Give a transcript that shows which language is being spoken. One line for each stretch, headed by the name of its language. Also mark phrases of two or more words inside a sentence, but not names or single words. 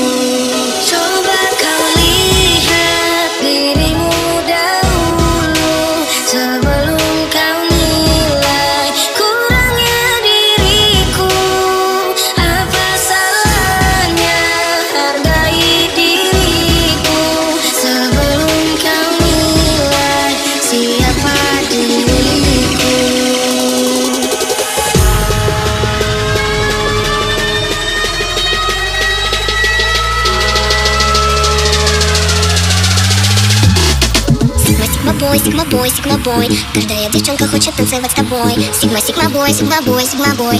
Indonesian: Coba kau lihat dirimu dahulu sebelum kau nilai kurangnya diriku. Apa salahnya hargai diriku sebelum kau nilai siapa diriku.
English: Sigma, sigma boy, sigma boy, sigma boy.
Russian: Каждая девчонка хочет танцевать с тобой.
English: Sigma, sigma boy, sigma boy, sigma boy.